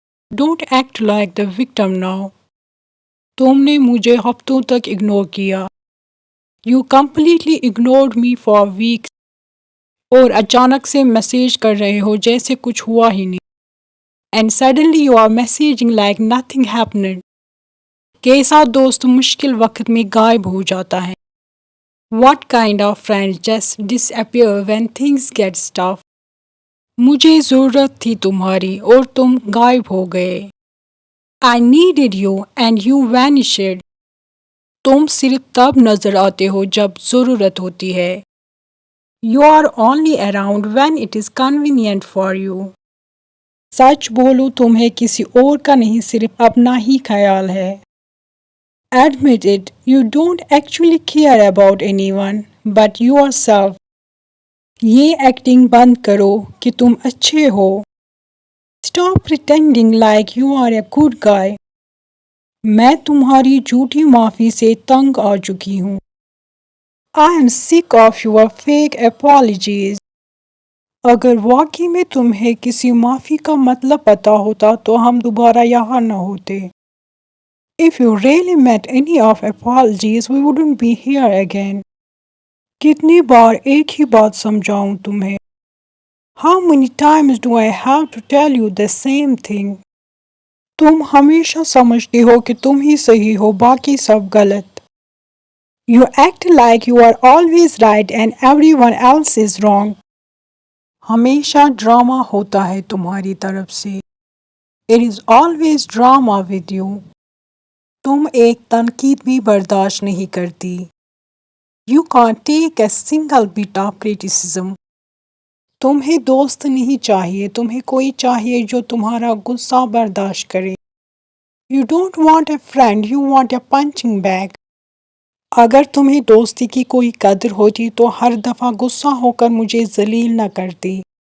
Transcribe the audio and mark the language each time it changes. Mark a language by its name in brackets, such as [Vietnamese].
[English] Don't act like the victim now. [Urdu] تم نے مجھے ہفتوں تک اگنور کیا. [English] You completely ignored me for weeks. [Urdu] اور اچانک سے میسیج کر رہے ہو جیسے کچھ ہوا ہی نہیں. [English] And suddenly you are messaging like nothing happened. [Urdu] کیسا دوست مشکل وقت میں غائب ہو جاتا ہے. [English] What kind of friend just disappear when things get tough? [Urdu] مجھے ضرورت تھی تمہاری اور تم غائب ہو گئے. [English] I needed you and you vanished. [Urdu] تم صرف تب نظر آتے ہو جب ضرورت ہوتی ہے. [English] You are only around when it is convenient for you. [Urdu] سچ بولو تمہیں کسی اور کا نہیں صرف اپنا ہی خیال ہے. [English] Admit it, you don't actually care about anyone but yourself. [Urdu] یہ ایکٹنگ بند کرو کہ تم اچھے ہو. [English] Stop pretending like you are a good guy. [Urdu] میں تمہاری جھوٹی معافی سے تنگ آ چکی ہوں. [English] I am sick of your fake apologies. [Urdu] اگر واقعی میں تمہیں کسی معافی کا مطلب پتا ہوتا تو ہم دوبارہ یہاں نہ ہوتے. [English] If you really meant any of apologies, we wouldn't be here again. [Urdu] کتنی بار ایک ہی بات سمجھاؤں تمہیں. [English] How many times do I have to tell you the same thing? [Urdu] تم ہمیشہ سمجھتے ہو کہ تم ہی صحیح ہو باقی سب غلط. [English] You act like you are always right and everyone else is wrong. [Urdu] ہمیشہ ڈرامہ ہوتا ہے تمہاری طرف سے. [English] It is always drama with you. [Urdu] تم ایک تنقید بھی برداشت نہیں کرتی. [English] You can't take a single bit of criticism. [Urdu] تمہیں دوست نہیں چاہیے, تمہیں کوئی چاہیے جو تمہارا غصہ برداشت کرے. [English] You don't want a friend, you want a punching bag. [Urdu] اگر تمہیں دوستی کی کوئی قدر ہوتی تو ہر دفعہ غصہ ہو کر مجھے ذلیل نہ کرتی.